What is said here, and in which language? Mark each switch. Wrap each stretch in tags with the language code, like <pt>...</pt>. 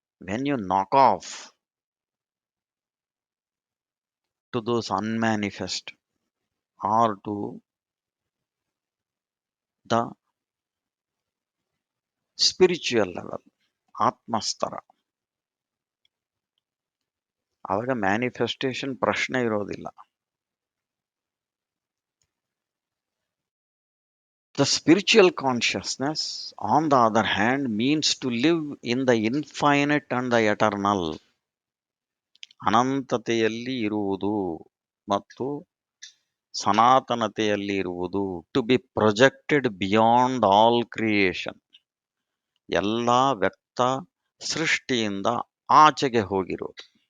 <en>when you knock off to those unmanifest or to the spiritual level,</en> <kn>ಆತ್ಮಸ್ತರ, ಆವಾಗ manifestation ಪ್ರಶ್ನೆ ಇರೋದಿಲ್ಲ.</kn> <en>The spiritual consciousness, on the other hand, means to live in the infinite and the eternal.</en> <kn>ಅನಂತತೆಯಲ್ಲಿ ಇರುವುದು ಮತ್ತು ಸನಾತನತೆಯಲ್ಲಿ ಇರುವುದು.</kn> <en>to be projected beyond all creation,</en> <kn>ಎಲ್ಲ ವ್ಯಕ್ತ ಸೃಷ್ಟಿಯಿಂದ ಆಚೆಗೆ ಹೋಗಿರೋದು.</kn>